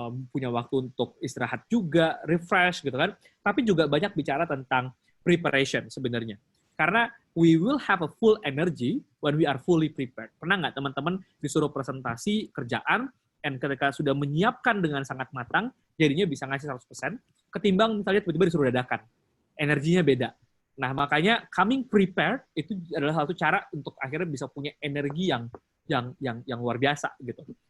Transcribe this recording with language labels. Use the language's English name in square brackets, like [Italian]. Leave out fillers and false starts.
[Indonesian] punya waktu untuk istirahat juga, refresh gitu kan. Tapi juga banyak bicara tentang preparation sebenarnya. Karena [English] we will have a full energy when we are fully prepared. [Indonesian] Pernah nggak teman-teman disuruh presentasi kerjaan, dan ketika sudah menyiapkan dengan sangat matang, jadinya bisa ngasih 100%, ketimbang misalnya tiba-tiba disuruh dadakan. Energinya beda. Nah, makanya [English] coming prepared [Indonesian] itu adalah satu cara untuk akhirnya bisa punya energi yang luar biasa gitu.